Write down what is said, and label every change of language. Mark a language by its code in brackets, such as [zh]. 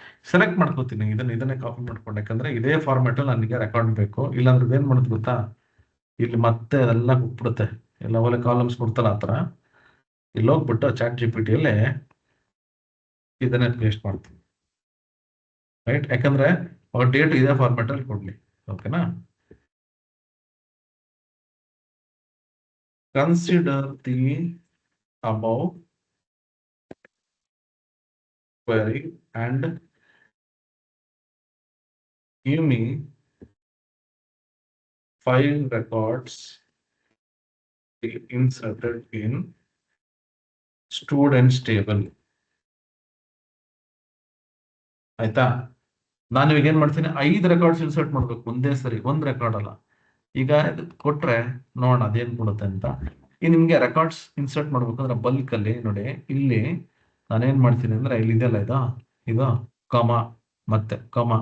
[kn] Select ಮಾಡ್ಕೋತೀನಿ, ಇದನ್ನೇ copy ಮಾಡ್ಕೊಂಡು, ಯಾಕಂದ್ರೆ ಇದೇ ಫಾರ್ಮ್ಯಾಟ್ ಅಲ್ಲಿ ನನಗೆ ರೆಕಾರ್ಡ್ ಬೇಕು. ಇಲ್ಲಾಂದ್ರೆ ಏನ್ ಮಾಡೋದು ಗೊತ್ತಾ, ಇಲ್ಲಿ ಮತ್ತೆ ಅದೆಲ್ಲ ಹೋಗ್ಬಿಡುತ್ತೆ, ಎಲ್ಲ ಒಳ್ಳೆ ಕಾಲಮ್ಸ್ ಕೊಡ್ತಲ್ಲ ಆತರ. ಇಲ್ಲಿ ಹೋಗ್ಬಿಟ್ಟು ChatGPT ಅಲ್ಲಿ ಇದನ್ನೇ ಪೇಸ್ಟ್ ಮಾಡ್ತೀನಿ. ರೈಟ್, ಯಾಕಂದ್ರೆ ಅವ್ರ ಡೇಟ್ ಇದೇ ಫಾರ್ಮ್ಯಾಟ್ ಅಲ್ಲಿ ಕೊಡ್ಲಿ. ಓಕೆನಾ, [en] Consider the above query and give me 5 records inserted in students table. [kn] ಆಯ್ತಾ? ನಾನು ಇವಾಗ ಏನ್ ಮಾಡ್ತೀನಿ, 5 ರೆಕಾರ್ಡ್ಸ್ ಇನ್ಸರ್ಟ್ ಮಾಡ್ಬೇಕು ಒಂದೇ ಸರಿ, ಒಂದ್ ರೆಕಾರ್ಡ್ ಅಲ್ಲ. ಈಗ ಕೊಟ್ರೆ ನೋಡೋಣ ಅದೇನ್ ಕೊಡುತ್ತೆ ಅಂತ. ಈ ನಿಮ್ಗೆ ರೆಕಾರ್ಡ್ಸ್ ಇನ್ಸರ್ಟ್ ಮಾಡ್ಬೇಕಂದ್ರೆ ಬಲ್ಕ್ ಅಲ್ಲಿ ನೋಡಿ, ಇಲ್ಲಿ ನಾನೇನ್ ಮಾಡ್ತೀನಿ ಅಂದ್ರೆ, ಇಲ್ಲಿ ಇದೆಲ್ಲ ಇದು ಕಮ ಮತ್ತೆ ಕಮ.